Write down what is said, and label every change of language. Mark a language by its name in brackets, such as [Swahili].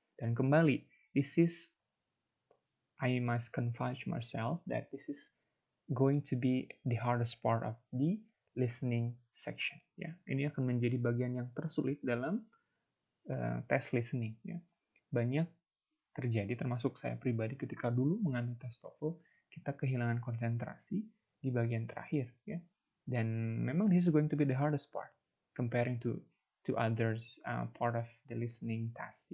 [Indonesian] Dan kembali, [English] I must confess myself that this is going to be the hardest part of the listening section. [Indonesian] Ya, ini akan menjadi bagian yang tersulit dalam tes listening. Ya, banyak terjadi, termasuk saya pribadi ketika dulu mengambil tes TOEFL, kita kehilangan konsentrasi di bagian terakhir. Ya, dan memang [English] this is going to be the hardest part comparing to others part of the listening test.